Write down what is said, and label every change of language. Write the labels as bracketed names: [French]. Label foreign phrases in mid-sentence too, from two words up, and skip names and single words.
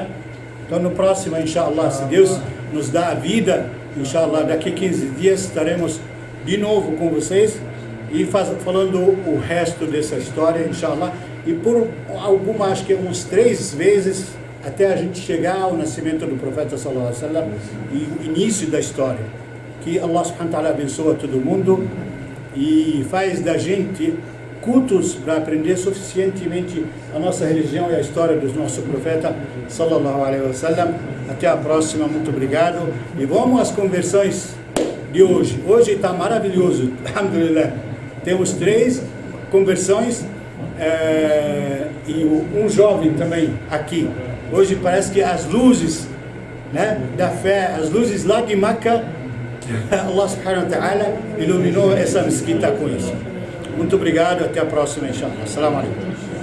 [Portuguese] Então no próximo, inshallah, se Deus nos dá a vida, inshallah, daqui a 15 dias estaremos de novo com vocês e falando o resto dessa história, inshallah, e por acho que uns 3 vezes até a gente chegar ao nascimento do profeta [Arabic] sallallahu alaihi wasallam [Portuguese] e o início da história. Que [Arabic] Allah subhanahu wa ta'ala [Portuguese] abençoa todo mundo e faz da gente cultos para aprender suficientemente a nossa religião e a história do nosso profeta [Arabic] sallallahu alaihi wasallam. [Portuguese] Até a próxima, muito obrigado. E vamos às conversões de hoje. Hoje está maravilhoso, alhamdulillah. Temos 3 conversões e um jovem também aqui. Hoje parece que as luzes, né, da fé, as luzes lá de Meca, [Arabic] Allah subhanahu wa ta'ala [Portuguese] iluminou essa mesquita com isso. Muito obrigado, até a próxima, inshallah. [Arabic] Assalamu alaikum.